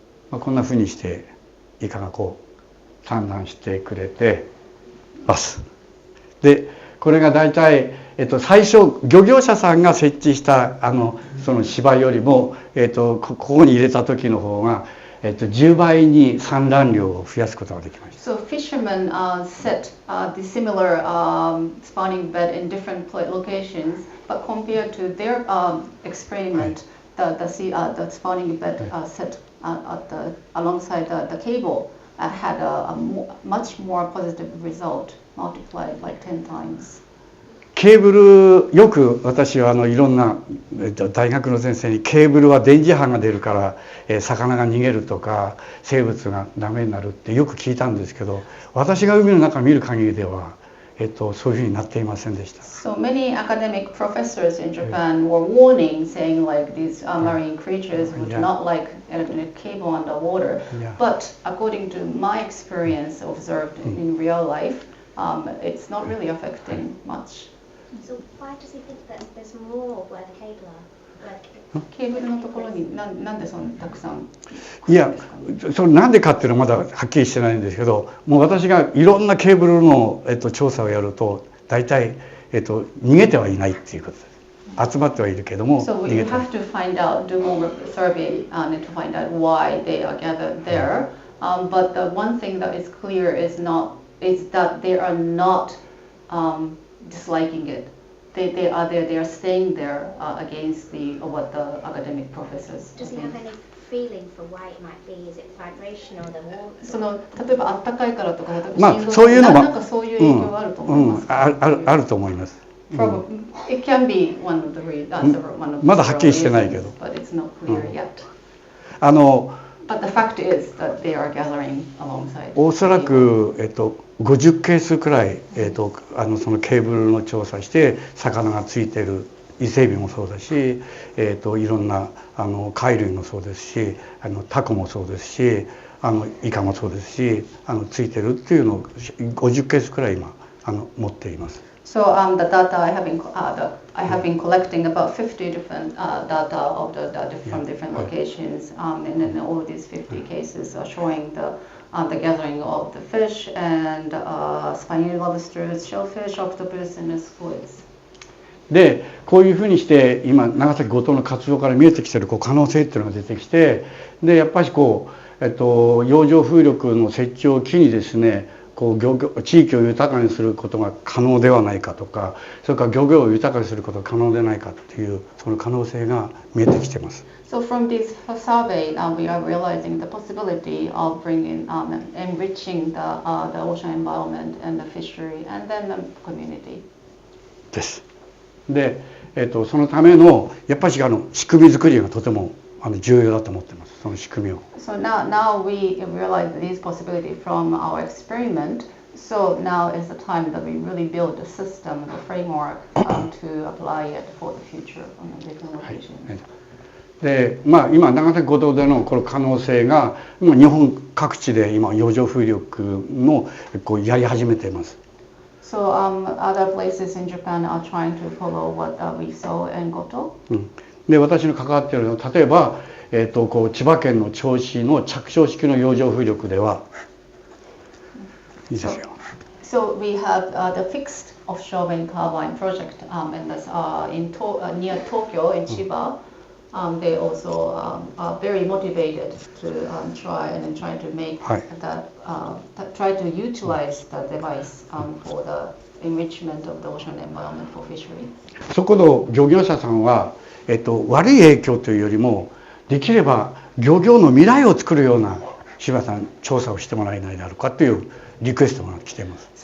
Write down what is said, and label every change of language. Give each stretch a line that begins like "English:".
Japanese: こんなふうにしてイカが産卵してくれてます。で、これが大体、最初漁業者さんが設置したその芝よりも、ここに入れた時の方が、10倍に産卵量を増やすことができました。
English: So fishermen set the similar spawning bed in different locations, but compared to their experiment, the spawning bed set alongside the cable had a much more positive result, multiplied like 10 times.
Japanese: ケーブル、よく私はいろんな大学の先生にケーブルは電磁波が出るから魚が逃げるとか生物がダメになるってよく聞いたんですけど、私が海の中を見る限りではそういうふうになっていませんでした。
English: So many academic professors in Japan were warning, saying like these marine creatures would not like electric cable underwater. But according to my experience observed in real life, it's not really affecting much. So why does he think that there's more where the cable are?
Japanese: ケーブルのところになんでそんなたくさん？いや、それなんでかっていうのはまだはっきりしてないんですけど、もう私がいろんなケーブルの調査をやると大体逃げてはいないっていうことです。集まってはいるけども逃げてはいない。
English: So you have to find out, do more survey to find out why they are gathered there. But the one thing that is clear is that they are not disliking it. They are there. They are staying there against what the academic professors. Does he have any feeling for why it might be? Is it vibration or the warmth?
Japanese: その例えば暖かいからとか、そういうのもなんかそういう影響があると思います。あると思います。
English: It can be one of the reasons.
Japanese: まだはっきりしてないけど。
English: But it's not clear yet. But the fact is that they are gathering alongside.
Japanese: おそらく50ケースくらいそのケーブルの調査して魚がついてる伊勢海老もそうだし、いろんな貝類もそうですし、タコもそうですし、イカもそうですし、ついてるっていうのを50ケースくらい今持っています。
English: So the data I have been collecting about 50 different data of from different locations, and then all of these 50 cases are showing the gathering of the fish and spiny lobsters, shellfish, octopus, and squids.
Japanese: で、こういうふうにして今長崎五島の活動から見えてきてる可能性っていうのが出てきて、でやっぱり洋上風力の設置を機にですね、地域を豊かにすることが可能ではないかとか、それから漁業を豊かにすることが可能ではないかというその可能性が見えてきています。
English: So from this survey, we are realizing the possibility of bringing, enriching the ocean environment and the fishery and then the community.
Japanese: です。で、そのためのやっぱり仕組み作りがとても重要だと思っています。その仕組みを。
English: So now we realize this possibility from our experiment. So now is the time that we really build a system, the framework, to apply it for the future on different locations.
Japanese: で、今長崎五島でのこの可能性が今日本各地で今洋上風力のやり始めています。
English: So other places in Japan are trying to follow what we saw in Goto.
Japanese: で、私の関わっているのは例えば、千葉県の銚子の着床式の洋上風力ではいいですよ。
English: So we have the fixed offshore wind turbine project near Tokyo in Chiba. They also are very motivated to try to make that try to utilize the device for the enrichment of the ocean environment for fishery.
Japanese: そこの漁業者さんは、悪い影響というよりもできれば漁業の未来を作るような柴さん調査をしてもらえないだろうかというリクエストが来ています。